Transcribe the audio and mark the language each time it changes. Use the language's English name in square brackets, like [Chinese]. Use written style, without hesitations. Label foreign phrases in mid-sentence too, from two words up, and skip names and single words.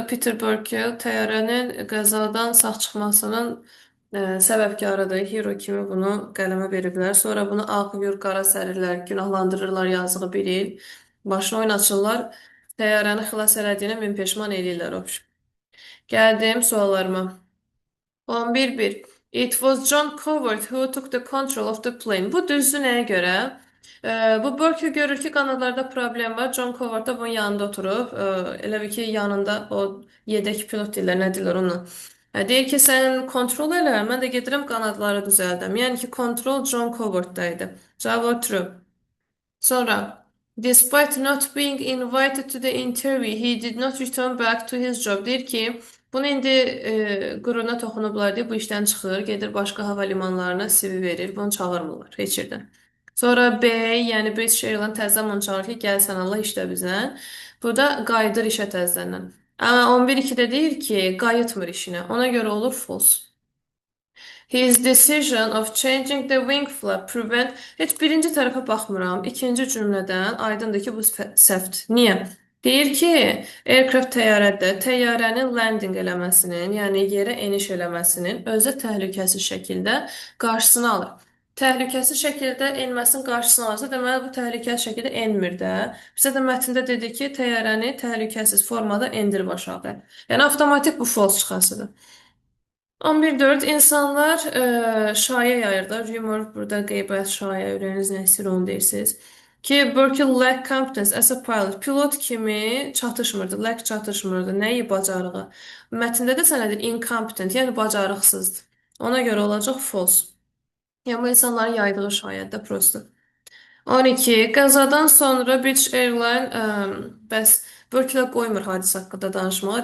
[Azerbaijani] Peter Burkill təyyarənin qəzadan sağ çıxmasının səbəbkarıdır. Hero kimi bunu qələmə veriblər. Sonra bunu ağlayır, qara sərirlər, günahlandırırlar yazığı bir il. Başına oynaçırlar. Təyyarəni xilas elədiyinə min peşman eləyirlər. Gəldim suallarıma. 11.1. [English] It was John Covert who took the control of the plane. [Azerbaijani] Bu düzdür nəyə görə? Bu Burke görür ki, qanadlarda problem var. John Covert da bunun yanında oturub. Elə bir ki, yanında o yedək pilot deyirlər, nə deyirlər ona. Deyir ki, sən kontrol elə, mən də gedirəm qanadları düzəldəm. Yəni ki, kontrol John Covert'da idi. Cavab true. Sonra, [English] despite not being invited to the interview, he did not return back to his job. [Azerbaijani] Deyir ki, bunu indi qüruruna toxunublar deyə bu işdən çıxır, gedir başqa hava limanlarına CV verir, bunu çağırmırlar heç yerdən. Sonra B, yəni British Airlines təzədən onu çağırır ki, gəl sən Allah işlə bizə. Burada qayıdır işə təzədən. Amma 11.2-də deyir ki, qayıtmır işinə. Ona görə olur false. [English] His decision of changing the wing flap prevent... [Azerbaijani] Heç birinci tərəfə baxmıram. İkinci cümlədən aydındır ki, bu səhvdir. Niyə? Deyir ki, aircraft təyyarədə təyyarənin landing eləməsinin, yəni yerə eniş eləməsinin özü təhlükəsiz şəkildə qarşısını alır. Təhlükəsiz şəkildə enməsinin qarşısını alırsa, deməli bu təhlükəsiz şəkildə enmir də. Bizə də mətndə dedi ki, təyyarəni təhlükəsiz formada endirib aşağı. Yəni avtomatik bu false çıxasıdır. 11.4. İnsanlar şayə yayırlar. Rumor burada qeybət, şayə, ürəyiniz nə istəyir onu deyirsiniz. [English] Ki Burkill lack competence as a pilot. [Azerbaijani] Pilot kimi çatışmırdı, lack çatışmırdı. Nəyi bacarığı? Mətndə də sənədir incompetent, yəni bacarıqsızdır. Ona görə olacaq false. Yəni bu insanların yaydığı şayədir prosto. 12. Qəzadan sonra British Airline bəs Börklə qoymur hadisə haqqında danışmağa.